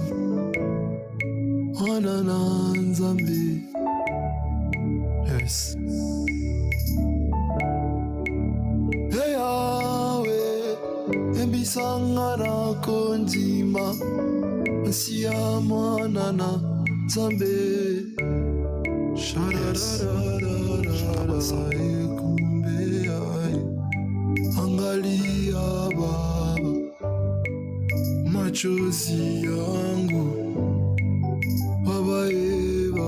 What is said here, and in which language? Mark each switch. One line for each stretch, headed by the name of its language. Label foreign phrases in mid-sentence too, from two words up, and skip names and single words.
Lingala: Mwana na nzambe.
English: Yes.
Lingala: Hey Yahweh, kembisanga na kunzima. Asiya mwana na nzambe. Sharararararara ekumbe ai.
Swahili: Angalia Baba, machozi yangu. Baba eba.